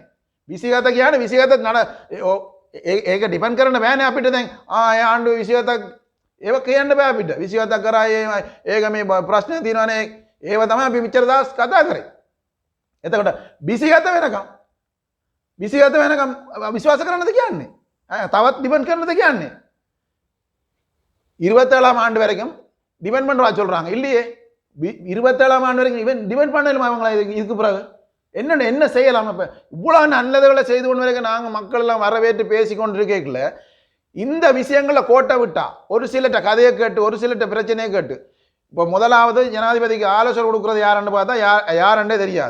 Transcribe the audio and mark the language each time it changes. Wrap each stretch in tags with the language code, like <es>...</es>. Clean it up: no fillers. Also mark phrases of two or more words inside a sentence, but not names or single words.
<si>27 කියන්නේ 27 නඩ ඒක ඩිපෙන්ඩ් කරන්න බෑනේ අපිට දැන් ඒ ආණ්ඩුව 27ක් ඒව කියන්න බෑ අපිට. 27ක් කරා ඒක මේ ප්‍රශ්න තියෙනවානේ ඒව තමයි අපි මෙච්චර දවස් කතා කරේ. එතකොට 27 වෙනකම් 27 වෙනකම් විශ්වාස කරන්නද කියන්නේ? තවත් டிபெண்ட் කරන්නද කියන්නේ?</si> <ta>27ஆம் ஆண்டு வரைக்கும் டிபெண்ட் பண்றா சொல்றாங்க இல்லையே. 27ஆம் ஆண்டு வரைக்கும் இவன் டிபெண்ட் பண்ணலாமா அவங்கள இதுக்கு பிறகு என்ன செய்யலாம்? இப்ப இவ்வளவு நல்லதுகளை செய்து கொண்டு வரைக்கும் நாங்க மக்கள் எல்லாம் வரவேற்று பேசிக்கொண்டு இருக்கேக்கல இந்த விஷயங்களை கோட்டை விட்டா ஒரு சிலட்ட கதையை கேட்டு ஒரு சிலட்ட பிரச்சனையை கேட்டு இப்போ முதலாவது ஜனாதிபதிக்கு ஆலோசனை கொடுக்கறது யாருன்னு பார்த்தா யாருன்னே தெரியாது.</ta>